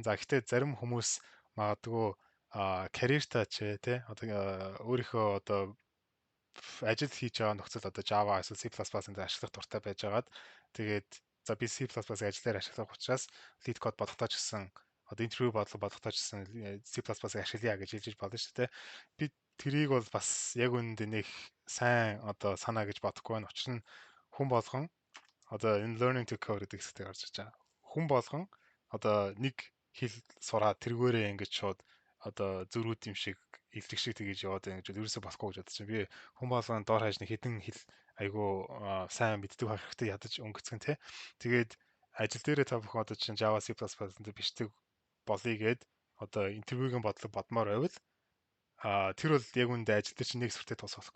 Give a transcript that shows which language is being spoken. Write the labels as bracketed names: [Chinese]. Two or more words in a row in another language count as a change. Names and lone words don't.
[Mongolian] За гэхдээ зарим хүмүүс магадгүй карьертаа ч тий одоо өөрийнхөө одоо ажил хийж байгаа нөхцөл одоо Java эсвэл C++-ын дээр ашиглах дуртай байжгаад тэгээд за би C++-ыг ажиллаар ашиглах учраас [English] lead code [Mongolian] бодохдоо ч гэсэн одоо интервью бодохдоо ч гэсэн C++-ыг ашиглая гэж хэлж болно шүү дээ. Би тэрийг бол бас яг үүнд нэг сайн одоо санаа гэж бодохгүй байна. Учир нь хүн болгон одоо энэ [English] learning to code [Mongolian] гэдэг хэсэгт гарч иж байгаа. Хүн болгон одоо нэг хэл сураад тэргээрээ ингэж шууд одоо зөрүүд юм шиг илтгэх шиг тэгэж яваад байна гэж ерөөсөө болохгүй гэж бодож байна. Би хүн болгон доор хаяж нэг хэдэн хэл айгүй сайн мэддэг байх хэрэгтэй ядаж өнгөцгөн те. Тэгээд ажил дээрээ та бүхэн одоо чинь Java C++ дээр бичдэг болъё гэд одоо интервьюгийн бодлого бодмоор байвал тэр бол яг үндэ ажил дээр чинь нэг сүртэй тус болохгүй.